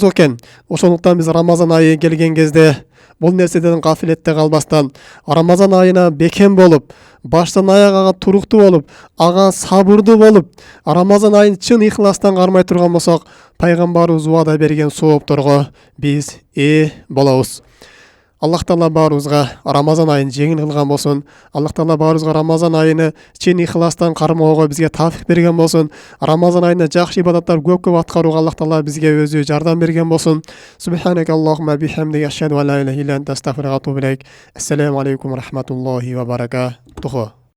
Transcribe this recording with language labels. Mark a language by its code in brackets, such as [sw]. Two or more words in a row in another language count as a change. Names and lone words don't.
[ky] Ошондуктан биз Рамазан айы келген кезде Бул нерседен гафилетте калбастан, Рамазан айына бекем болуп, баштан аягага туруктуу болуп, ага сабырдуу болуп, Рамазан айын чын ихластан кармай турган болсок, пайгамбарыбыз убада берген соопторго биз ээ болобуз. Аллах Таала баарыбызга Рамазан айын жеңил кылган болсун. Аллах Таала баарыбызга Рамазан айыны чын ихластан кармоого бизге тафик берген болсун. Рамазан айында жакшы ибадаттар көп аткарууга Аллах Таала бизге өзү жардам берген болсун. [ar] سبحانك اللهم وبحمدك أشهد أن لا إله إلا أنت أستغفرك وأتوب إليك. السلام عليكم ورحمة الله وبركاته.